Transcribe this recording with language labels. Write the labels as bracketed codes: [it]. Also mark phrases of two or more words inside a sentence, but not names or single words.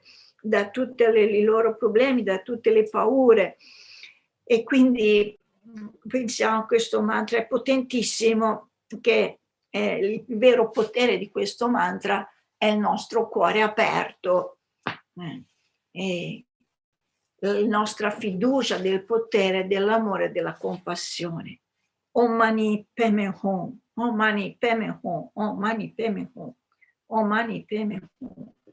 [it] da tutti i loro problemi, da tutte le paure, e quindi pensiamo a questo mantra, è potentissimo, che il vero potere di questo mantra è il nostro cuore aperto e la nostra fiducia del potere dell'amore e della compassione. [sa] Om Mani Padme Hum, Om Mani Padme Hum, Om Mani Padme Hum, Om Mani Padme Hum.